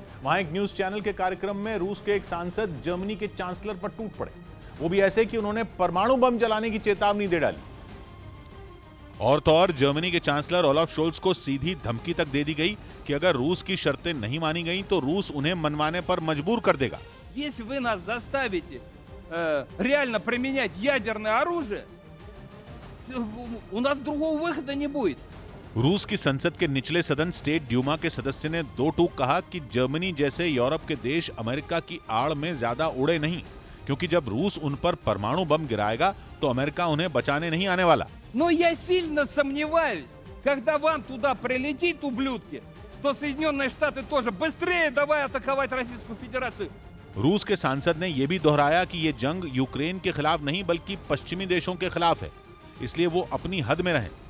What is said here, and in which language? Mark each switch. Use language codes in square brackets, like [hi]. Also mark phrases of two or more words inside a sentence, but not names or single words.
[hi] वहां एक न्यूज चैनल के कार्यक्रम में रूस के एक सांसद जर्मनी के चांसलर पर टूट पड़े, वो भी ऐसे कि उन्होंने परमाणु बम जलाने की चेतावनी दे डाली। और तो और जर्मनी के चांसलर ओलाफ शोल्स को सीधी धमकी तक दे दी गई कि अगर रूस की शर्तें नहीं मानी गई तो रूस उन्हें मनवाने पर मजबूर कर देगा। [ru] Если вы нас заставите реально применять ядерное оружие, у нас другого выхода не будет. [hi] रूस की संसद के निचले सदन स्टेट ड्यूमा के सदस्य ने 2 टूक कहा कि जर्मनी जैसे यूरोप के देश अमेरिका की आड़ में ज्यादा उड़े नहीं, क्योंकि जब रूस उन पर परमाणु बम गिराएगा तो अमेरिका उन्हें बचाने नहीं आने वाला। [ru] Но я सильно сомневаюсь, когда вам туда прилетит, ублюдки, что Соединенные Штаты тоже быстрее давай атаковать Российскую Федерацию. [hi] रूस के सांसद ने यह भी दोहराया कि यह जंग यूक्रेन के खिलाफ नहीं बल्कि पश्चिमी देशों के खिलाफ है, इसलिए वो अपनी हद में रहें।